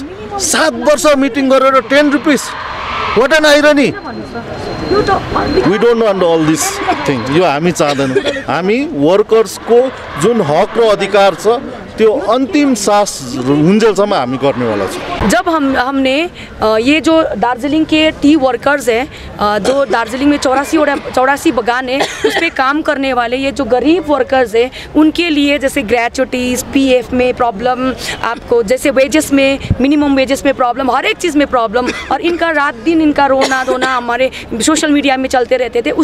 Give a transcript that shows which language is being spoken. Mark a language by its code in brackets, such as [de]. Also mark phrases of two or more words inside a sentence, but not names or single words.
[ne] 7 वर्ष मिटिङ गरेर 10 रुपिस, [en] what an irony. we don't want all this thing. [ne] यो हामी चाहदैनौँ। हामी वर्कर्सको जुन हक र अधिकार छ त्यो अंतिम सास हुन्जेलसम्म हामी गर्नेवाला छौँ। [hi] जब हमने ये जो दार्जिलिंग के [en] tea workers [hi] हैं, जो दार्जिलिंग में 84 बगान है, उस पर काम करने वाले ये जो गरीब वर्कर्स हैं, उनके लिए जैसे ग्रेच्युटीज़, पीएफ में प्रॉब्लम, आपको जैसे वेजेस में, [en] minimum wages [hi] में प्रॉब्लम, हर एक चीज़ में प्रॉब्लम, और इनका रात दिन इनका रोना धोना हमारे [en] social media [hi] में चलते रहते थे।